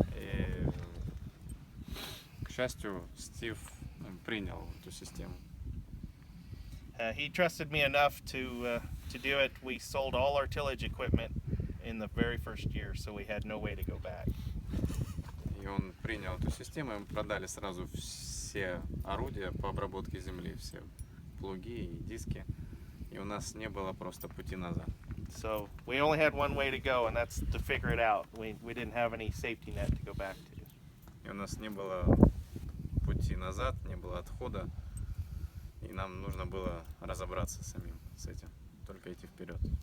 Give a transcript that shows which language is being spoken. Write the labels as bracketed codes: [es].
[ru] И, к счастью, Стив принял эту систему. [en] He trusted me enough to do it. We sold all our tillage equipment in the very first year, so we had no way to go back. [ru] И он принял эту систему, и мы продали сразу все орудия по обработке земли, все плуги и диски. И у нас не было просто пути назад. [en] So we only had one way to go, and that's to figure it out. We didn't have any safety net to go back to. [ru] И у нас не было пути назад, не было отхода. И нам нужно было разобраться самим с этим, только идти вперед.